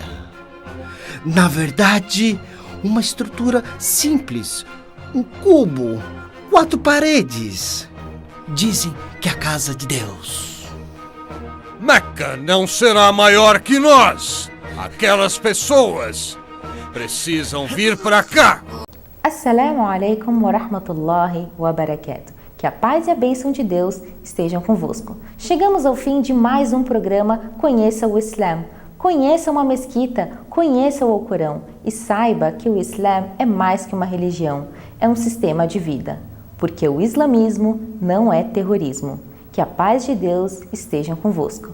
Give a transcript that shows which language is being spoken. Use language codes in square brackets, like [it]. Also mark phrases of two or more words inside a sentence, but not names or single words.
[pt] Na verdade, uma estrutura simples, um cubo, 4 paredes. Dizem que é a casa de Deus. Meca não será maior que nós. Aquelas pessoas precisam vir para cá. [ar] السلام عليكم و رحمة الله و بركاته. [pt] Que a paz e a bênção de Deus estejam convosco. Chegamos ao fim de mais um programa Conheça o Islã. Conheça uma mesquita, conheça o Alcorão e saiba que o Islã é mais que uma religião, é um sistema de vida. Porque o islamismo não é terrorismo. Que a paz de Deus esteja convosco.